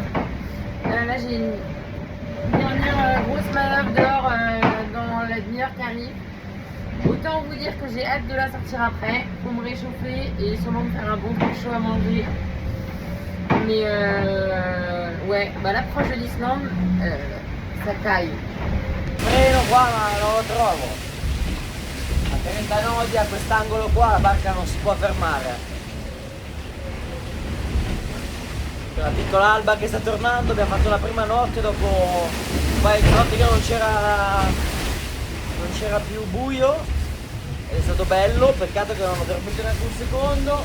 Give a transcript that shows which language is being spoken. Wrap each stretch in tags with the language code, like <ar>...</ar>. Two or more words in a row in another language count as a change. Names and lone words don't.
<fr>Là j'ai une dernière grosse manœuvre dehors dans la demi-heure qui arrive. Autant vous dire que j'ai hâte de la sortir après, pour me réchauffer et sûrement me faire un bon truc chaud à manger. Mais ouais, bah l'approche de l'Islande, ça caille.</fr> <it>Freno qua ma non lo trovo. A 30 nodi a quest'angolo qua la barca non si può fermare. La piccola alba che sta tornando, abbiamo fatto la prima notte dopo un paio di notti che non c'era più buio, è stato bello, peccato che non ho dormito neanche un secondo.</it>